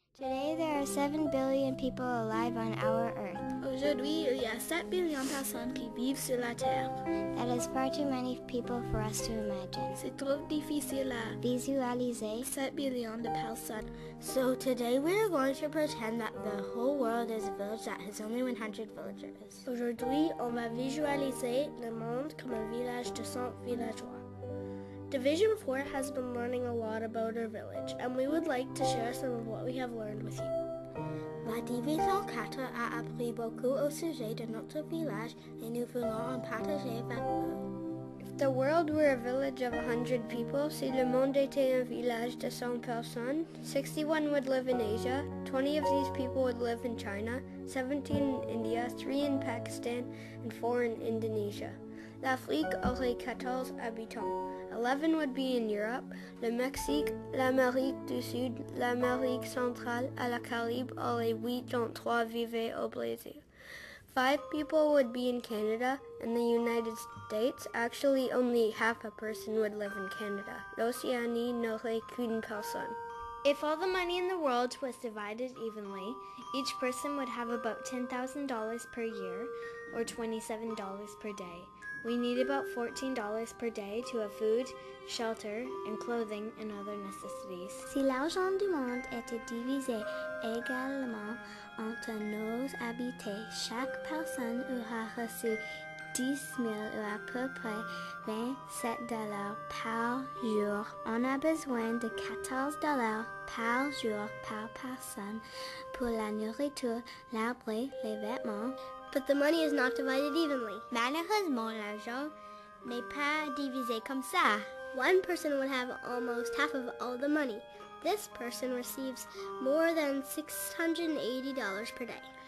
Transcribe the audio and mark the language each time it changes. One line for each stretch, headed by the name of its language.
English: Today there are 7 billion people alive on our Earth.
French: Aujourd'hui, il y a 7 billions de personnes qui vivent sur la Terre.
English: That is far too many people for us to imagine.
French: C'est trop difficile à visualiser 7 billions de personnes.
English: So today we are going to pretend that the whole world is a village that has only 100 villagers.
French: Aujourd'hui, on va visualiser le monde comme un village de 100 villageois.
English: Division 4 has been learning a lot about our village, and we would like to share some of what we have learned with you.
French: La Division 4 a appris beaucoup au sujet de notre village et nous voulons en partager avec vous.
English: If the world were a village of 100 people,
French: si le monde était un village de 100 personnes,
English: 61 would live in Asia, 20 of these people would live in China, 17 in India, 3 in Pakistan, and 4 in Indonesia.
French: L'Afrique aurait 14 habitants.
English: 11 would be in Europe,
French: le Mexique, l'Amérique du Sud, l'Amérique centrale, et la Caraïbe aurait 8 dont 3 vivaient au Brésil.
English: 5 people would be in Canada. In the United States, actually only half a person would live in Canada.
French: L'Océanie n'aurait qu'une personne.
English: If all the money in the world was divided evenly, each person would have about $10,000 per year, or $27 per day. We need about $14 per day to have food, shelter, and clothing and other necessities.
French: Si l'argent du monde était divisé également entre nos habitants, chaque personne aura reçu 10 000 ou à peu près $27 par jour. On a besoin de $14 par jour par personne pour la nourriture, l'abri, les vêtements.
English: But the money is not divided evenly.
French: Malheureusement, l'argent n'est pas divisé comme ça.
English: One person would have almost half of all the money. This person receives more than $680 per day.